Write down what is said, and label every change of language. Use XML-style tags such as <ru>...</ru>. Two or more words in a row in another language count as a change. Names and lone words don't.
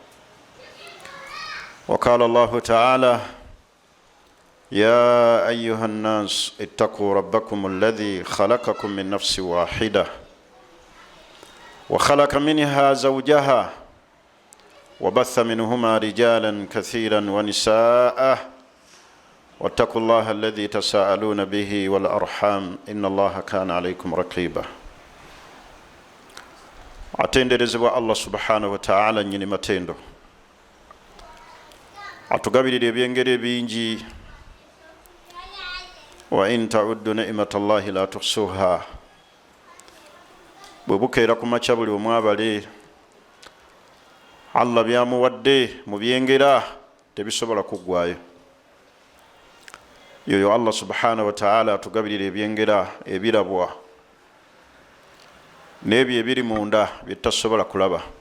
<ar>وقال الله تعالى: يا أيها الناس اتقوا ربكم الذي خلقكم من نفس واحدة وخلق منها زوجها وبث منهما رجالا كثيرا ونساء واتقوا الله الذي تساءلون به والأرحام إن الله كان عليكم رقيبا.</ar> <lg>atenderezebwa Allah</lg> <ar>سبحانه وتعالى</ar> <lg>nyini matendo atugabirira ebyengeri bingi</lg> <ar>وإن تعدوا نعمة الله لا تحصوها.</ar> <lg>bwebukeera ku makya buli omwabale Allah byamuwadde mu byengera tebisobola kuggwayo. yoyo Allah</lg> <ar>سبحانه وتعالى</ar> <lg>atugabirira ebyengera ebirabwa n'ebyo ebiri munda byetasobola kulaba.</lg>